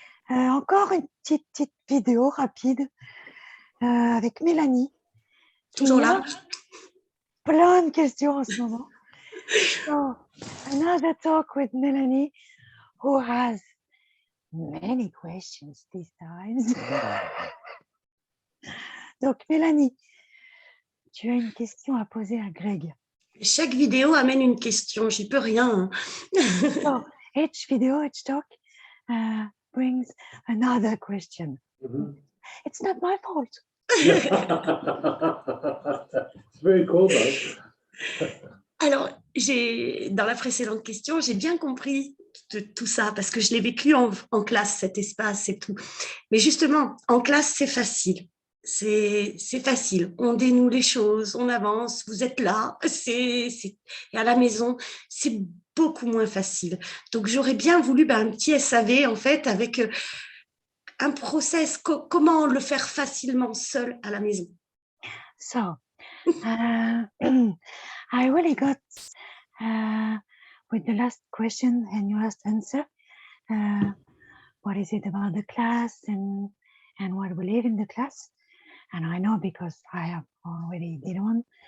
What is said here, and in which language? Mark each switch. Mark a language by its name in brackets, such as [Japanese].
[French] Encore une petite vidéo rapide avec Mélanie Toujours qui a là. plein de questions en ce moment. [English] So, another talk with Mélanie who has many questions these times. [French] Donc, Mélanie, tu as une question à poser à Greg. Chaque vidéo amène une question, j'y peux rien. [English] So, each video, each talk brings another question. It's not my fault. It's very cool though. [French] Alors, dans la précédente question, j'ai bien compris tout ça parce que je l'ai vécu en classe, cet espace et tout. Mais justement, en classe, c'est facile. C'est facile. On dénoue les choses, on avance, vous êtes là. Et à la maison, c'est beaucoup moins facile. Donc, j'aurais bien voulu un petit SAV, en fait, avec un process, comment le faire facilement seul à la maison. [English] So, I really got with the last question and your last answer. What is it about the class and what we live in the class? And I know because I have already did one.